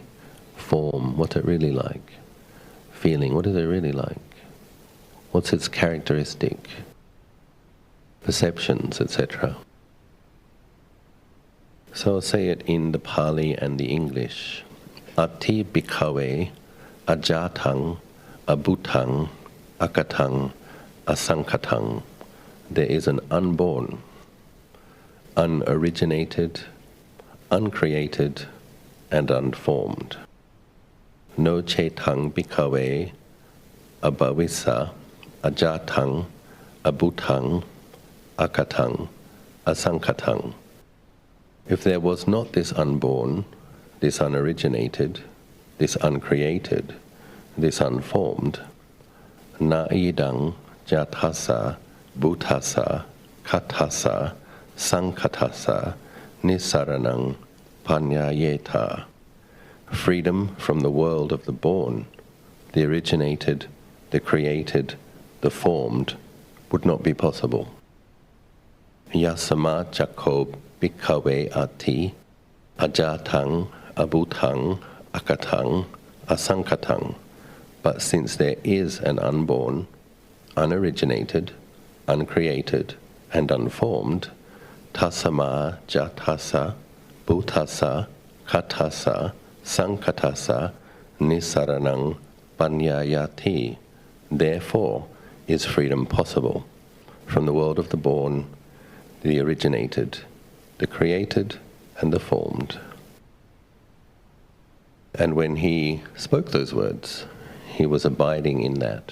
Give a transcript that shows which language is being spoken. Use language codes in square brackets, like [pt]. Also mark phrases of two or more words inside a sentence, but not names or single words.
[en] Form, what's it really like? Feeling, what is it really like? What's its characteristic? Perceptions, etc. So I'll say it in the Pali and the English. [pi] Ati bhikkhave ajatang, abhutang, akatang, asankatang. [en] There is an unborn, unoriginated, uncreated, and unformed. [pi] No cetang bhikkhave abhavisa ajatang, abhutang, akatang, asankatang. [en] If there was not this unborn, this unoriginated, this uncreated, this unformed, [pi] na idang jatasa, bhutasa, katasa, sankatasa, nisaranang panyayeta. [en] Freedom from the world of the born, the originated, the created, the formed, would not be possible. [pi] Yasama chakko bhikkhave ati, ajatang, abhutang, akatang, asankatang. [en] But since there is an unborn, unoriginated, uncreated, and unformed, [pi] tasama jatasa, bhutasa, katasa, sankatasa, nisaranang panyayati. [en] Therefore is freedom possible from the world of the born, the originated, the created, and the formed. And when he spoke those words, he was abiding in that.